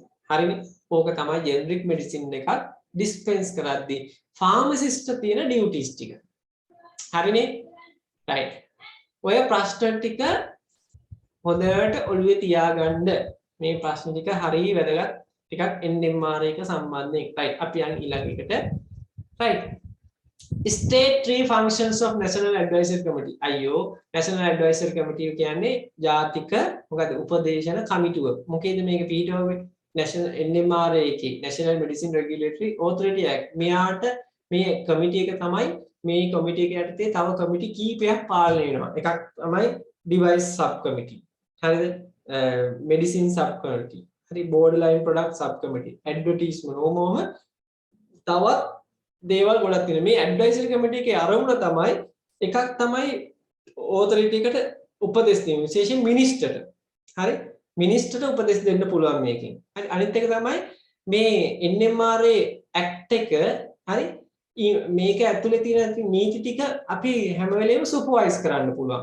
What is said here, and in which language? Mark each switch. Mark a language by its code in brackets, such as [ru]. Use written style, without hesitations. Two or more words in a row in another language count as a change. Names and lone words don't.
[si] හරිනේ? ඕක තමයි [en] generic medicine [si] එකක් dispense කරද්දී pharmacist තියෙන duties ටික. හරිනේ? right. ඔය ප්‍රශ්න ටික හොඳට ඔළුවේ තියාගන්න. මේ ප්‍රශ්න ටික හරිය වැදගත් ටිකක් NMR එක සම්බන්ධයෙන්. right. අපි යන් ඊළඟ එකට. [en] right. State three functions of National Advisory Committee. [si] අයියෝ National Advisory Committee කියන්නේ ජාතික මොකද උපදේශන කමිටුව. මොකේද මේක පිටවෙන්නේ? National NMRA එකේ National Medicine Regulatory Authority Act. මෙයාට මේ කමිටි එක තමයි මේ කමිටි එක යටතේ තව කමිටි කීපයක් පාලනය වෙනවා. එකක් තමයි [en] device sub committee. [si] හරිද? [en] medicine sub committee. හරි borderline product sub committee. [si] advertisement ඕමම තවත් දේවල් ගොඩක් තියෙනවා. මේ [en] advisory committee [si] එකේ අරමුණ තමයි එකක් තමයි authority එකට උපදෙස් දීම. විශේෂයෙන් minister ට. හරි? minister ට උපදෙස් දෙන්න පුළුවන් මේකෙන්. හරි අනිත් එක තමයි මේ NMRA act එක හරි මේක ඇතුලේ තියෙන නීති ටික අපි හැම වෙලේම සුපර්වයිස් කරන්න පුළුවන්.